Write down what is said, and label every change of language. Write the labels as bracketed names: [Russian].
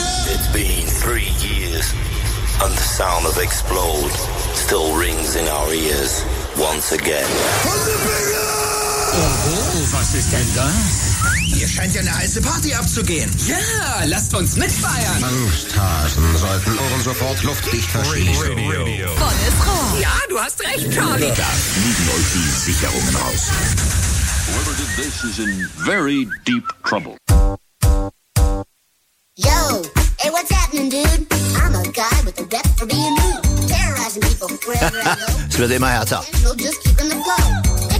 [English] It's been 3 years and the sound of Explode still rings in our ears once again. [German] Oh, was ist denn das? Hier scheint ja eine heiße Party abzugehen. Ja, lasst uns mitfeiern. Angsthasen sollten Ohren sofort luftdicht verschließen. Volles Rohr. Ja, du hast recht, Charlie. Da fliegen euch die Sicherungen raus. [English] Whoever did this is in very deep trouble. Yo, hey, what's happening, dude? I'm a guy with a rep for being rude. Terrorizing people wherever I go. [German] Es wird immer härter. [English] We'll just keep in the flow.